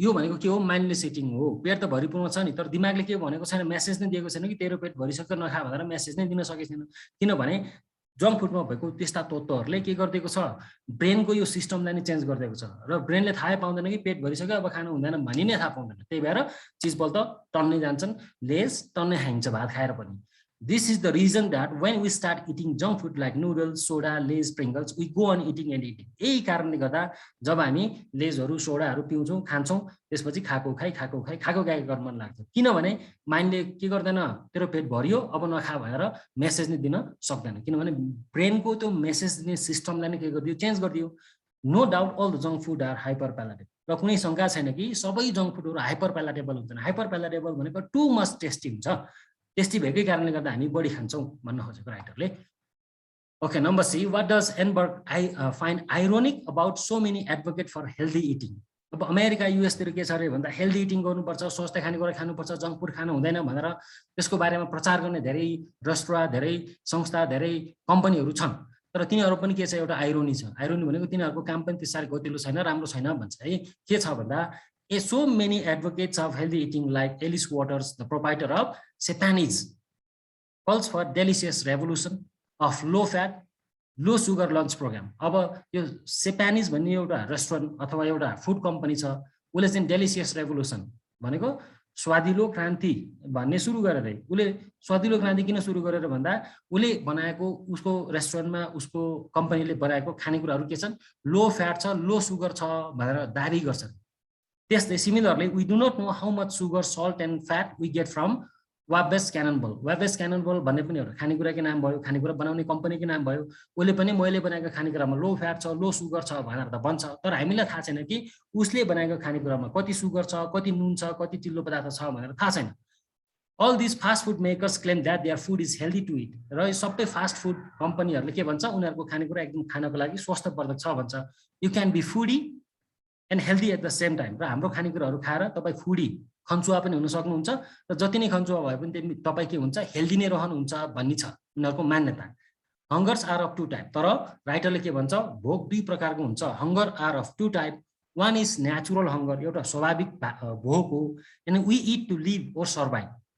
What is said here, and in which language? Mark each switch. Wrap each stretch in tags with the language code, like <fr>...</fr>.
<ne>यो भनेको के हो माइन्डलेस इटिङ हो. पेट त भरिपूर्ण छ नि तर दिमागले के भनेको छैन, मेसेज नै दिएको छैन कि तेरो पेट भरिसक्यो नखा भनेर मेसेज नै दिन सकेको छैन. किनभने जंक फुडमा भएको त्यस्ता तत्त्वहरुले के गरिदिएको छ ब्रेनको यो सिस्टमलाई नै चेन्ज गरिदिएको छ र ब्रेनले थाहै पाउँदैन कि पेट भरिसक्यो अब खानु हुँदैन भनि नै थाहा पाउँदैन. त्यही भएर चीज बल त टन्नै जान्छन्, लेज टन्नै खाइन्छ भात खाएर पनि.</ne> <en>This is the reason that when we start eating junk food like noodles, soda, lays, Pringles, we go on eating and eating.</en> <ne>यही कारणले गर्दा जब हामी लेजहरु सोडाहरु पिउँछौं खान्छौं त्यसपछि खाएको खाइ गर्न मन लाग्छ. किनभने माइन्डले के गर्दैन तेरो पेट भरियो अब नखा भनेर मेसेज नै दिन सक्दैन. किनभने ब्रेनको त्यो मेसेज दिने सिस्टमलाई नै के गरिदियो चेन्ज गरिदियो.</ne> <en>No doubt all the junk food are hyper palatable.</en> <ne>र कुनै शंका छैन कि सबै जंक फूडहरु हाइपर प्यालेटेबल हुन्छन्. हाइपर प्यालेटेबल भनेको टु मच टेस्टी हुन्छ. टेस्टी भएकै कारणले गर्दा हामी बढी खान्छौं भन्न खोजेको राइटरले.</ne> <en>Okay, number C, what does Enberg find ironic about so many advocate for healthy eating.</en> <ne>अब अमेरिका युएस तिर के छ रे भन्दा हेल्दी इटिङ गर्नुपर्छ, स्वस्थ खानेकुरा खानुपर्छ, जंक फूड खानु हुँदैन भनेर त्यसको बारेमा प्रचार गर्ने धेरै रेस्टुरेन्ट, धेरै संस्था, धेरै कम्पनीहरू छन्. तर तिनीहरू पनि के छ एउटा आइरोनी छ. आइरोनी भनेको तिनीहरूको काम पनि त्यसरी गतिलो छैन, राम्रो छैन भन्छ है. के छ भन्दा</ne> <en>so many advocates of healthy eating like Alice Waters, the proprietor of Sepanese, calls for delicious revolution of low fat, low sugar lunch program.</en> <ne>अब यो Sepanese भन्ने एउटा रेस्टुरेन्ट अथवा एउटा फुड कम्पनी छ, उले चाहिँ डेलिसियस रेभोल्युसन भनेको स्वादिलो क्रान्ति भन्ने सुरु गरेर. उले स्वादिलो क्रान्ति किन सुरु गरेर भन्दा उले बनाएको उसको रेस्टुरेन्टमा उसको कम्पनीले बनाएको खानेकुराहरू के छन् लो फ्याट छ, लो सुगर छ भनेर दाबी गर्छन्.</ne> <en>त्यस्तै similarly we do not know how much sugar, salt and fat we get from Wabash Cannonball.</en> <ne>Wabash Cannonball भन्ने पनि एउटा खानेकुराको नाम भयो, खानेकुरा बनाउने कम्पनीको नाम भयो. उले पनि मैले बनाएको खानेकुरामा लो फ्याट छ, लो सुगर छ भनेर त भन्छ. तर हामीलाई थाहा छैन कि उसले बनाएको खानेकुरामा कति सुगर छ, कति नुन छ, कति चिल्लो पदार्थ छ भनेर थाहा छैन.</ne> <en>All these fast food makers claim that their food is healthy to eat.</en> <ne>र यो सबै फास्ट फुड कम्पनीहरुले के भन्छ उनीहरुको खानेकुरा एकदम खानको लागि स्वस्थवर्धक छ भन्छ.</ne> <en>You can be foodie and healthy at the same time.</en> <ne>र हाम्रो खानेकुराहरू खाएर तपाई फुडी खन्चुवा पनि हुन सक्नुहुन्छ र जति नै खन्चुवा भए पनि तपाई के हुन्छ हेल्दी नै रहनुहुन्छ भन्ने छ उनीहरुको मान्यता.</ne> <en>hungers are of two type,</en> <ne>तर राइटरले के भन्छ भोक दुई प्रकारको हुन्छ।</ne> <en>hunger are of two type, one is natural hunger,</en> <ne>एउटा स्वाभाविक भोक हो,</ne> <en>And we eat to live or survive.</en>